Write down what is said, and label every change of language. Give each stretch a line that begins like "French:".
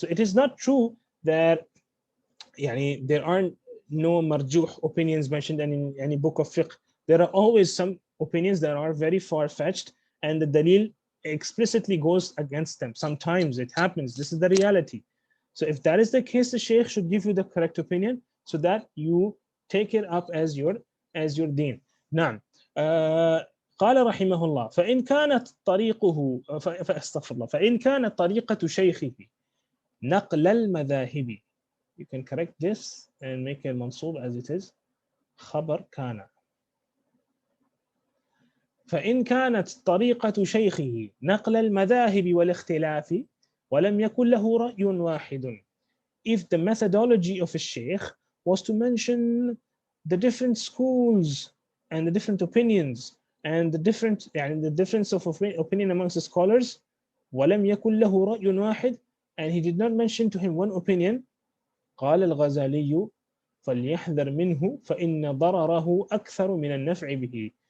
English: So it is not true that there aren't no marjuh opinions mentioned in any book of fiqh. There are always some opinions that are very far-fetched, and the dalil explicitly goes against them. Sometimes it happens. This is the reality. So if that is the case, the Shaykh should give you the correct opinion so that you take it up as your deen.
Arabic: نعم. قال رحمه الله فإن كانت طريقه فاستغفر الله فإن كانت طريقة شيخه نقل المذاهب.
English: You can correct this and make it منصوب as it is.
Arabic: خبر كان. فإن كانت طريقة شيخه نقل المذاهب والاختلاف ولم يكن له رأي واحد.
English: If the methodology of a sheikh was to mention the different schools and the different opinions and the difference of opinion amongst the scholars,
Arabic: ولم يكن له رأي واحد,
English: and he did not mention to him one opinion,
Arabic: قال الغزالي فليحذر منه فإن ضرره أكثر من النفع به.